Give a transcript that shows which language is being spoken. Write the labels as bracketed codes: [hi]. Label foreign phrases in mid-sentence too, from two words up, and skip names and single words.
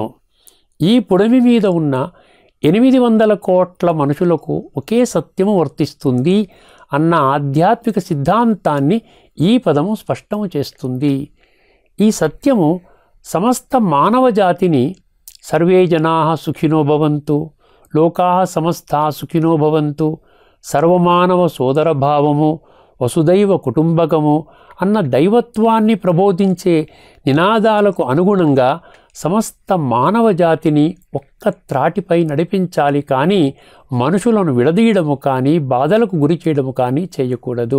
[te] ఈ పుడమి మీద ఉన్న 800 కోట్ల మనుషులకు ఒకే సత్యము వర్తిస్తుంది అన్న ఆధ్యాత్మిక సిద్ధాంతాన్ని ఈ పదము స్పష్టము చేస్తుంది. ఈ సత్యము సమస్త మానవ జాతిని [sa] సర్వే జనాః సుఖినో భవంతు, లోకాః సమస్తాః సుఖినో భవంతు, [te] సర్వమానవ సోదర భావము, [sa] వసుదైవ కుటుంబకము [te] అన్న దైవత్వాన్ని ప్రబోధించే నినాదాలకు అనుగుణంగా సమస్త మానవ జాతిని ఒక్క త్రాటిపై నడిపించాలి కానీ మనుషులను విడదీయడము కానీ బాధలకు గురి చేయడము కానీ చేయకూడదు.